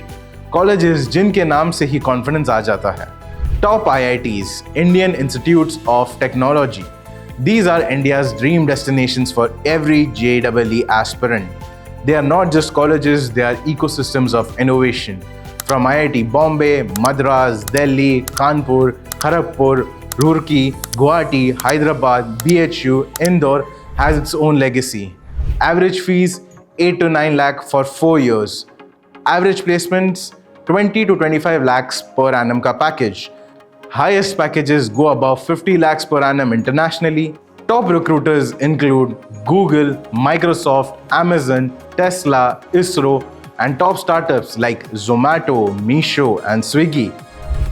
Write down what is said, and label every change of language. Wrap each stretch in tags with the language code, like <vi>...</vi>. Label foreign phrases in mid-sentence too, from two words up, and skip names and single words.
<hi>Colleges जिनके नाम से ही confidence आ जाता है.</hi> <en>Top IITs, Indian Institutes of Technology. These are India's dream destinations for every JEE aspirant. They are not just colleges, they are ecosystems of innovation. From IIT Bombay, Madras, Delhi, Kanpur, Kharagpur, Roorkee, Guwahati, Hyderabad, BHU, Indore has its own legacy. Average fees 8 to 9 lakh for 4 years. Average placements 20 to 25 lakhs per annum ka package. Highest packages go above 50 lakhs per annum internationally. Top recruiters include Google, Microsoft, Amazon, Tesla, ISRO, and top startups like Zomato, Meesho, and Swiggy.</en>